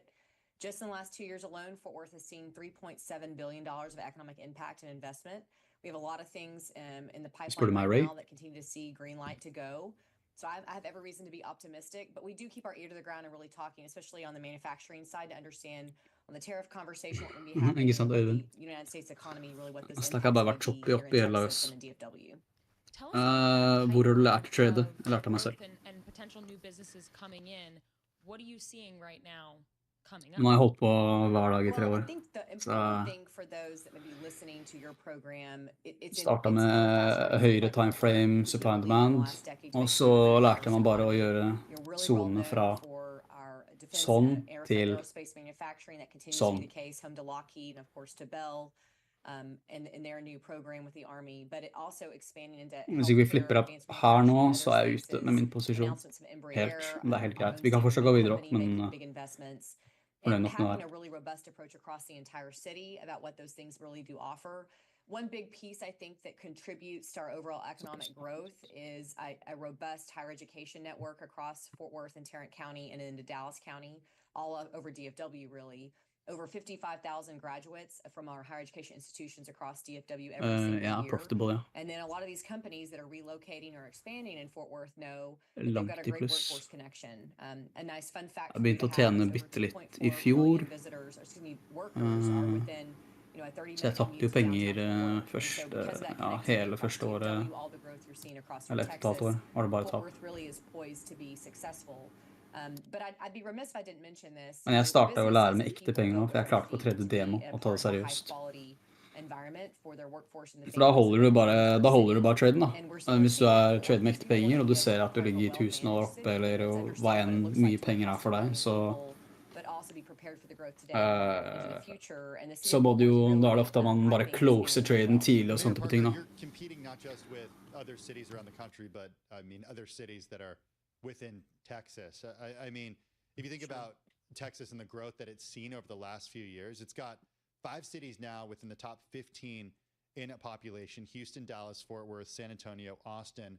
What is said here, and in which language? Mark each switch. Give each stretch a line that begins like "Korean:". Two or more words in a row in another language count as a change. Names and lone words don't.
English: Just in the last 2 years alone, Fort Worth has seen $3.7 billion of economic impact and investment. We have a lot of things in the pipeline right now that continue to see green light to go. So I have every reason to be optimistic, but we do keep our ear to the ground and really talking, especially on the manufacturing side, to understand on the tariff conversation what would be happening in the United States economy, really what this
Norwegian: Snakka bare vært choppy oppi hele løs.
English: Tell us
Norwegian: Hvor har du lært å trade? Jeg lærte meg selv.
English: and potential new businesses coming in. What are you seeing right now coming up?
Norwegian: Nå har jeg holdt på hver dag i 3 år.
English: I think the important thing for those that may be listening to your program,
Norwegian: Startet med høyere
English: time frame, supply and demand,
Norwegian: og så lærte jeg meg bare å gjøre zonene fra sånn til sånn.
English: And their new program with the Army, but it also expanding into
Norwegian: Hvis ikke vi flipper opp her nå, så er jeg ute med min posisjon. Helt. Det er helt greit. Vi kan fortsatt gå videre, men fornøyd nok med
English: having a really robust approach across the entire city about what those things really do offer. One big piece I think that contributes to our overall economic growth is a robust higher education network across Fort Worth and Tarrant County and into Dallas County, all over DFW really. Over 55,000 graduates from our higher education institutions across DFW every single year.
Norwegian: Profitable, ja.
English: And then a lot of these companies that are relocating or expanding in Fort Worth know they've got a great workforce connection. A nice fun fact
Norwegian: Jeg begynte å tjene bitte litt i fjor. Så jeg tapte jo penger hele første året, eller et totalt år, var det bare tap. Men jeg startet å lære med ekte penger nå, for jeg klarte ikke å trade demo og ta det seriøst. For da holder du bare traden da. Hvis du trade med ekte penger, og du ser at du ligger i 1000 år oppe, eller hva enn mye penger er for deg, så må du jo, da er det ofte man bare closer traden tidlig og sånt på ting da.
English: You're competing not just with other cities around the country, but I mean other cities that are within Texas. I mean, if you think about Texas and the growth that it's seen over the last few years, it's got 5 cities now within the top 15 in a population: Houston, Dallas, Fort Worth, San Antonio, Austin.